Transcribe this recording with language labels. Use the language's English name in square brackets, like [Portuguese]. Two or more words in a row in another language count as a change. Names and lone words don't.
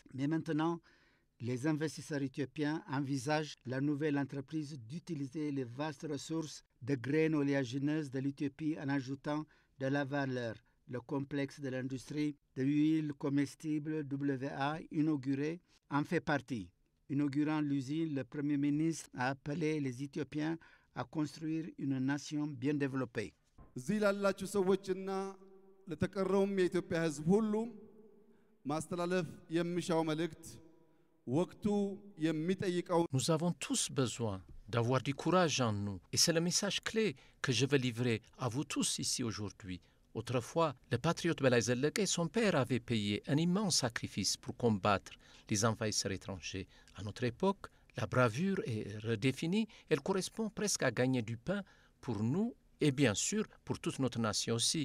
[French] Mais maintenant, les investisseurs éthiopiens envisagent la nouvelle entreprise d'utiliser les vastes ressources de graines oléagineuses de l'Éthiopie en ajoutant de la valeur. Le complexe de l'industrie de l'huile comestible WA inauguré en fait partie. Inaugurant l'usine, le Premier ministre a appelé les Éthiopiens à construire une nation bien développée. [Amharic] እዚህ ላላችሁ ሰዎችና ለተቀረውም የኢትዮጵያ ሕዝብ ሁሉ ማስተላለፍ የሚሻው መልእክት ወቅቱ የሚጠይቀው [French] Nous avons tous besoin d'avoir du courage en nous et c'est le message clé que je veux livrer à vous tous ici aujourd'hui. Autrefois, le patriote Belaï Zeleke et son père avaient payé un immense sacrifice pour combattre les envahisseurs étrangers. À notre époque, la bravure est redéfinie, elle correspond presque à gagner du pain pour nous et bien sûr pour toute notre nation aussi.